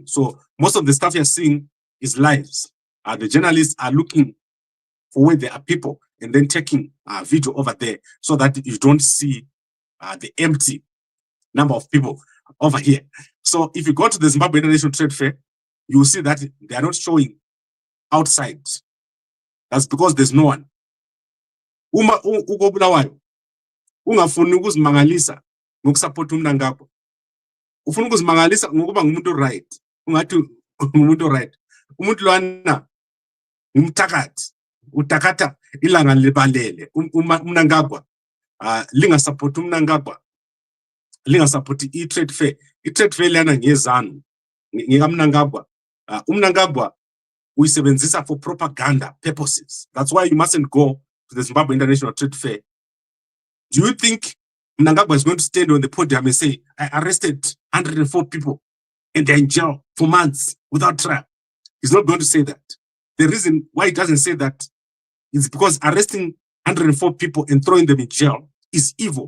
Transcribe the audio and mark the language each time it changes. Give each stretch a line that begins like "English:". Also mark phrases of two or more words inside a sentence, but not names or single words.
English: So most of the stuff you're seeing is lives. The journalists are looking for where there are people and then taking a video over there so that you don't see the empty number of people over here. So if you go to the Zimbabwe International Trade Fair, you will see that they are not showing outside. That's because there's no one.
North Ndebele: Uma uko Bulawayo, ungafuni ukuzimangalisa ngokusupport uMnangagwa. Ufuna ukuzimangalisa ngokuba ngumuntu right. Ungathi ngumuntu right. Umuntu lwana umthakathi. Utakata ilanga libalele uMnangagwa linga support uMnangagwa linga support i-trade fair lana ngezanu ngikaMnangagwa uMnangagwa uyisebenzisa
English: for propaganda purposes. That's why you mustn't go to the Zimbabwe International Trade Fair. Do you think Mnangagwa is going to stand on the podium and say, I arrested 104 people and they're in jail for months without trial? He's not going to say that. The reason why he doesn't say that is because arresting 104 people and throwing them in jail is evil.